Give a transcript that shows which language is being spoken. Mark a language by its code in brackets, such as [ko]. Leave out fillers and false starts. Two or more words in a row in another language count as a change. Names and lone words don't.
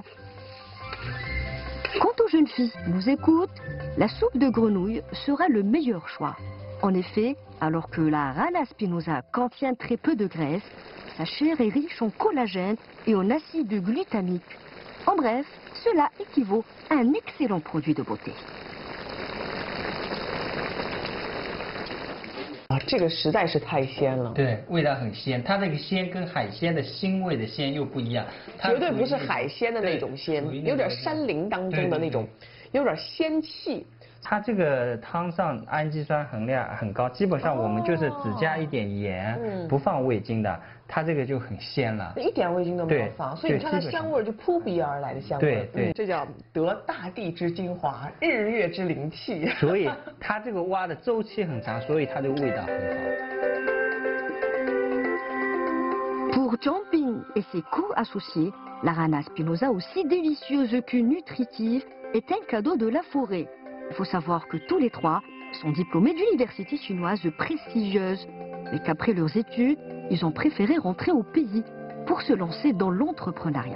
[fr] Quant aux jeunes filles qui nous écoutent, la soupe de grenouille sera le meilleur choix. En effet, alors que la rana spinosa contient très peu de graisse, sa chair est riche en collagène et en acide glutamique. En bref, cela équivaut à un excellent produit de beauté. [zh] 啊，这个实在是太鲜了。对，味道很鲜，它这个鲜跟海鲜的腥味的鲜又不一样，绝对不是海鲜的那种鲜，有点山林当中的那种，有点鲜气。它这个汤上氨基酸含量很高，基本上我们就是只加一点盐，不放味精的，它这个就很鲜了。一点味精都没有放，所以你看它香味就扑鼻而来的香味。对，这叫得大地之精华，日月之灵气。所以它这个蛙的周期很长，所以它的味道很好。 [fr] Pour Jianping et ses co-associés, la rana spinosa, aussi délicieuse que nutritive, est un cadeau de la forêt. Il faut savoir que tous les trois sont diplômés d'universités chinoises prestigieuses, mais qu'après leurs études, ils ont préféré rentrer au pays pour se lancer dans l'entrepreneuriat.